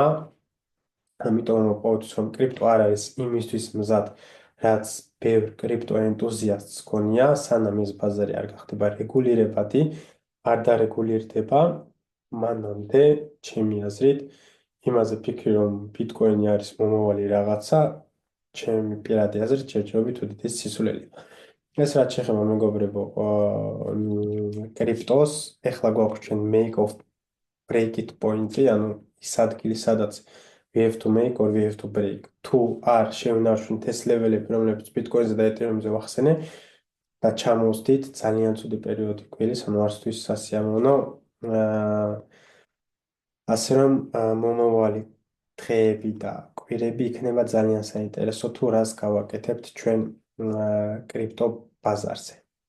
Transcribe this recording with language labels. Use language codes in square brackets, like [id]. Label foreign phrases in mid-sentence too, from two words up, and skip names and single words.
[ka] ამიტომ ყოველთვის რომ კრიპტო არ არის იმისთვის მზად, რაც ბევრ კრიპტო ენტუზიასტს გქონია, სანამ ეს ბაზარი არ გახდება რეგულირებადი, არ დარეგულირდება, მანამდე, ჩემი აზრით, იმაზე ფიქრი, რომ ბიტკოინი არის მომავალი რაღაცა, ჩემი პირადი აზრით, ჯერჯერობით უდიდესი სისულელია. ეს რაც შეეხება მეგობრებო, კრიპტოს, ეხლა გვაქვს ჩვენ [en] make of break it point- [ka] ი, ანუ ის ადგილი, სადაც [en] we have to make or we have to break. [ka] თუ არ შევინარჩუნეთ ეს ლეველები, რომლებიც ბიტკოინზე და ეთერიუმზე ვახსენე და ჩამოვსდით ძალიან ცუდი პერიოდი გველის, ანუ არცთვის სასიამოვნო. ასე რომ მომავალი დღეები და კვირები იქნება ძალიან საინტერესო თუ რას გავაკეთებთ ჩვენ კრიპტო ბაზარზე.